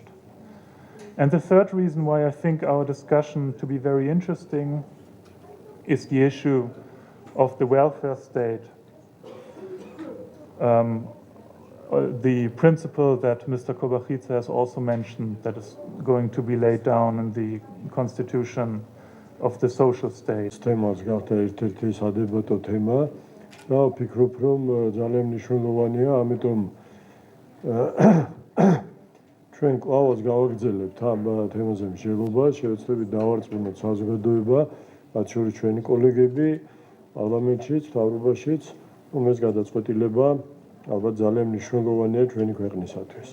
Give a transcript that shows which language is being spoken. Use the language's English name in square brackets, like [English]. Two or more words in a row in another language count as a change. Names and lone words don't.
[English] And the third reason why I think our discussion to be very interesting is the issue of the welfare state. The principle that Mr. Kobachidze has also mentioned that is going to be laid down in the constitution of the social state. [Georgian] თემას გახდა ერთ-ერთი სადებატო თემა და ვფიქრობ, რომ ძალიან მნიშვნელოვანია, ამიტომ ჩვენ კვლავაც გავაგრძელებთ ამ თემაზე მსჯელობა, შევეცდებით დავარწმუნოთ საზოგადოება, მათ შორის ჩვენი კოლეგები პარლამენტშიც, მთავრობაშიც, რომ ეს გადაწყვეტილება ალბათ ძალიან მნიშვნელოვანია ჩვენი ქვეყნისათვის.